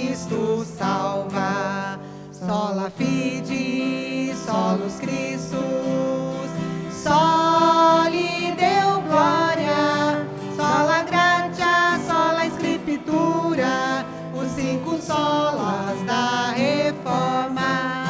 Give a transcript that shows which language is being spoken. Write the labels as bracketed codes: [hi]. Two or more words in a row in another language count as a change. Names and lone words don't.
[pt] Cristo salva. [la] Sola fide, solus Christus, soli Deo glória, sola gratia, sola escritura, [pt] os 5 solas da reforma.